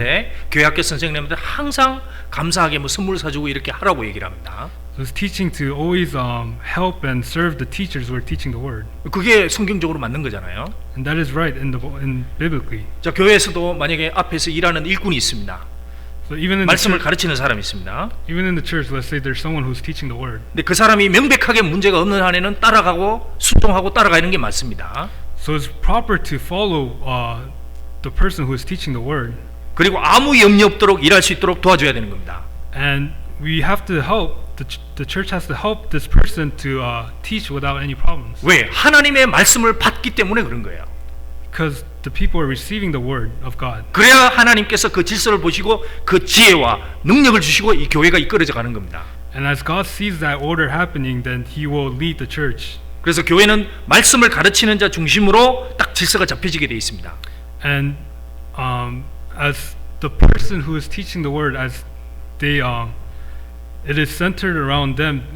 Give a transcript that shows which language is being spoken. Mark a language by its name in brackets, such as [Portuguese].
[Korean] 애들한테 교회 학교 선생님한테 항상 감사하게 뭐 선물 사주고 이렇게 하라고 얘기를 합니다. [English] So it's teaching to always help and serve the teachers who are teaching the word, [Korean] 그게 성경적으로 맞는 거잖아요. [English] and that is right in biblically. [Korean] 자, 교회에서도 만약에 앞에서 일하는 일꾼이 있습니다. [English] So even in [Korean] 말씀을 가르치는 사람이 있습니다. [English] the church, let's say there's someone who's teaching the word. [Korean] 근데 그 사람이 명백하게 문제가 없는 한에는 따라가고 순종하고 따라가는 게 맞습니다. [English] So it's proper to follow the person who is teaching the word, [Korean] 그리고 아무 염려 없도록 일할 수 있도록 도와줘야 되는 겁니다. [English] and we have to help. The church has to help this person to teach without any problems. [Korean] 왜? 하나님의 말씀을 받기 때문에 그런 거예요. [English] Because the people are receiving the word of God. [Korean] 그래야 하나님께서 그 질서를 보시고 그 지혜와 능력을 주시고 이 교회가 이끌어져 가는 겁니다. [English] And as God sees that order happening, then He will lead the church. [Korean] 그래서 교회는 말씀을 가르치는 자 중심으로 딱 질서가 잡혀지게 돼 있습니다. [English] And as the person who is teaching the word, as they it is centered around them.